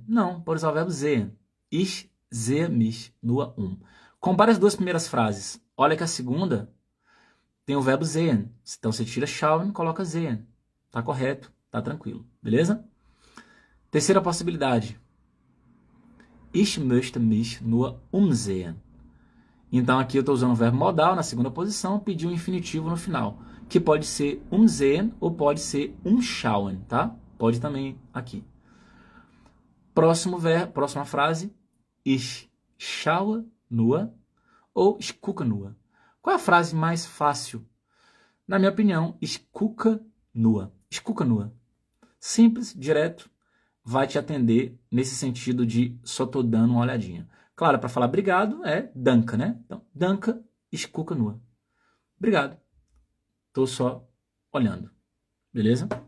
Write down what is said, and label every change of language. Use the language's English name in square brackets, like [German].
[Portuguese] Não, pode usar o verbo sehen. [German] Ich sehe mich nur um. [Portuguese] Compare as duas primeiras frases. Olha que a segunda tem o verbo sehen. Então você tira schauen e coloca sehen. Tá correto, tá tranquilo. Beleza? Terceira possibilidade. [German] Ich möchte mich nur umsehen. [Portuguese] Então aqui eu estou usando o verbo modal na segunda posição, pedi um infinitivo no final, que pode ser umsehen ou pode ser umschauen, tá? Pode também aqui. Próxima frase. [German] Ich schaue nur ou ich gucke nur. [Portuguese] Qual é a frase mais fácil? Na minha opinião, [German] ich gucke nur. Ich gucke nur. [Portuguese] Simples, direto, vai te atender nesse sentido de só tô dando uma olhadinha. Claro, para falar obrigado é danke, né? Então, [German] danke, ich gucke nur. [Portuguese] Obrigado. Tô só olhando. Beleza?